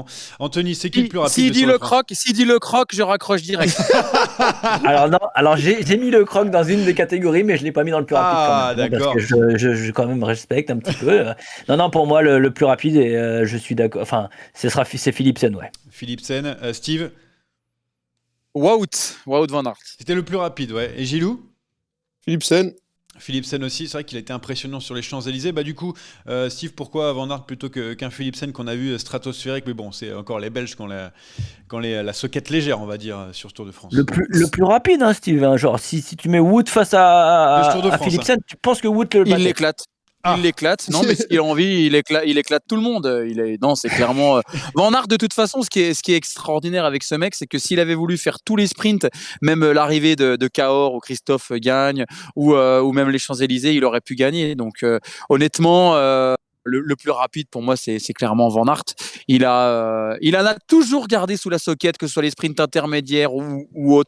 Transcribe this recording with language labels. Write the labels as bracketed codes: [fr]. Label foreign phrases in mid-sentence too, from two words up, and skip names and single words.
[fr] Anthony, c'est qui le plus rapide S'il de dit Tour de le France? croc, s'il dit le croc, je raccroche direct. Alors j'ai mis le croc dans une des catégories, mais je l'ai pas mis dans le plus rapide. Ah, quand même, d'accord. Parce que je quand même respecte un petit peu. Non, pour moi, le plus rapide, et je suis d'accord. Enfin, c'est Philipsen, ouais. Philipsen, Steve? Wout van Aert. C'était le plus rapide, ouais. Et Gilou? Philipsen aussi, c'est vrai qu'il a été impressionnant sur les Champs-Élysées. Du coup, Steve, pourquoi Van Aert plutôt qu'un Philipsen qu'on a vu stratosphérique? Mais bon, c'est encore les Belges qui ont la soquette légère, on va dire, sur Tour de France. Le plus rapide, hein, Steve. Hein, genre, si tu mets Wout face à Philipsen, tu penses que Wout le battait? Il l'éclate. Il l'éclate. Non, mais s'il a envie, il éclate tout le monde. Non, c'est clairement. Van Aert, de toute façon, ce qui est extraordinaire avec ce mec, c'est que s'il avait voulu faire tous les sprints, même l'arrivée de Cahors où Christophe gagne, ou même les Champs-Élysées, il aurait pu gagner. Donc, honnêtement. Le plus rapide pour moi c'est clairement Van Aert. Il en a toujours gardé sous la soquette, que ce soit les sprints intermédiaires ou autres.